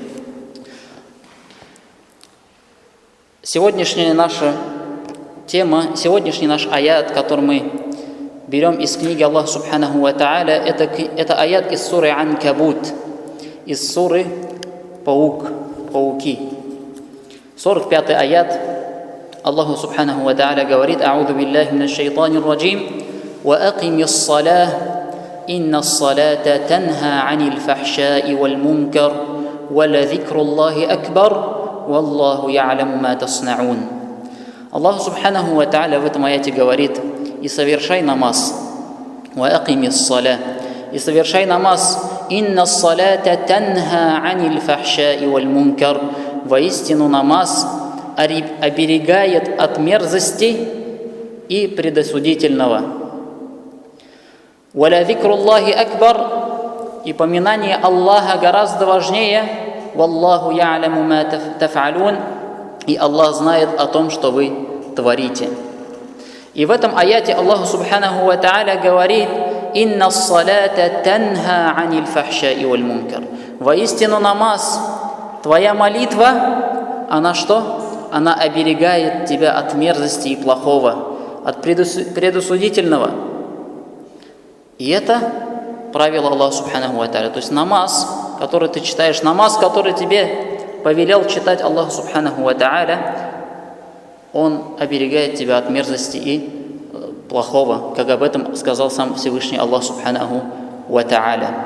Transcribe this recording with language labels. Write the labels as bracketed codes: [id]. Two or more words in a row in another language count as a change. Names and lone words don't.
[ru] Сегодняшняя наша тема, сегодняшний наш аят, который мы берем из книги Аллаха [ar] سبحانه وتعالى, [ru] это аят из суры Анкабут, из суры Пауки. 45-й аят. [ar] الله سبحانه وتعالى [ru] говорит: [ar] «أعوذ بالله من الشيطان الرجيم، وأقم الصلاة، إن الصلاة تنهى عن الفحشاء والمنكر، ولذكر الله أكبر، والله يعلم ما تصنعون». [ru] Аллах [ar] سبحانه وتعالى [ru] в этом аяте говорит: «И совершай намаз, [ar] وأقم الصلاة, [ru] и совершай намаз, [ar] إن الصلاة تنهى عن الفحشاء والمنكر». [ru] Воистину намаз оберегает от мерзости и предосудительного. [ar] «ولذكر الله أكبر», [ru] и поминание Аллаха гораздо важнее. [ar] «والله يعلم ما تفعلون», [ru] и Аллах знает о том, что вы творите. И в этом аяте Аллах [ar] سبحانه وتعالى [ru] говорит: [ar] «إن الصلاة تنهى عن الفحشاء والمنكر». [ru] Воистину намаз, твоя молитва, она что? Она оберегает тебя от мерзости и плохого, от предосудительного. И это правило Аллаха [ar] سبحانه وتعالى. [ru] То есть намаз, который ты читаешь, намаз, который тебе повелел читать Аллах [ar] سبحانه وتعالى, [ru] он оберегает тебя от мерзости и плохого, как об этом сказал сам Всевышний Аллах [ar] سبحانه وتعالى.